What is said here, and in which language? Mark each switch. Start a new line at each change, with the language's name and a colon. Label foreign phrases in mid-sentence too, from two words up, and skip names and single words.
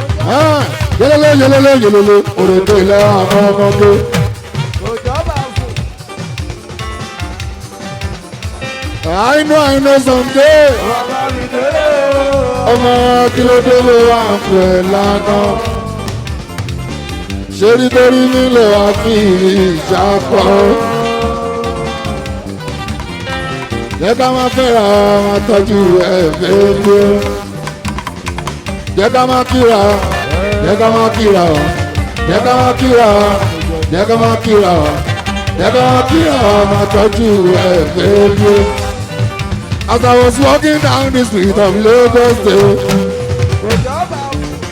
Yoruba: Ah, yelele, yelele, yelele, òrèké ilẹ̀ àwọn ọmọdé. Òjò bá fò.
English: I know, I know someday.
Yoruba: Bàbá mi délé o. Ọmọ kí ló dé ló wà ń pè lánàá? Ṣé nítorí mi lè wá fi ìjà pọ̀? Jẹ́ ká máa fẹ́ra wa tọ́jú ẹ̀ bébí. Jẹ́ ká máa kíra, jẹ́ ká máa kíra o. Jẹ́ ká máa kíra, jẹ́ ká máa kíra o. Jẹ́ ká máa kíra o, máa tọ́jú ẹ̀ bébí.
English: As I was walking down the street of Lagos State,
Yoruba: Òjò bá fò.